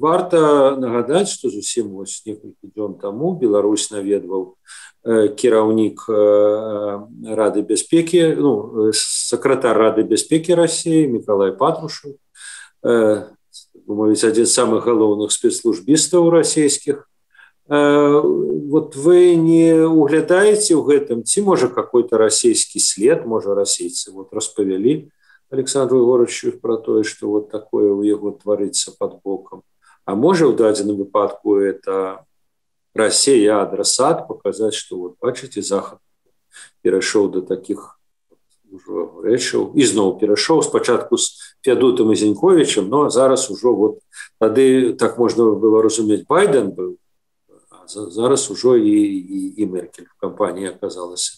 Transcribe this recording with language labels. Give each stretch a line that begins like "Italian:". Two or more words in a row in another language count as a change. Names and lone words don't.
Belarusian: Варта нагадаць, што зусім вось некалькі дзён таму Беларусь наведваў кіраўнік Рады бяспекі, сакратар Рады бяспекі России Миколай Патрушев, мовіць, адзін з самых галоўных спецслужбістаў расійскіх. Вот вы не углядаеце ў гэтым, ці можа какой-то расійскі след, можа расейцы вот распавялі Александру Егоровичу про тое, что вот такое у яго тварыцца под боком. А можа ў дадзеным выпадку
Russian: это Россия адресат, показать, что вот
Belarusian: бачыце, Захад перайшоў до таких ужо рэчаў і зноў перайшоў спачатку з Феадутам і Зіньковічем, но зараз ужо вот тады так можна было разумець, Байден быў, а зараз ужо і Меркель в кампанії аказалася.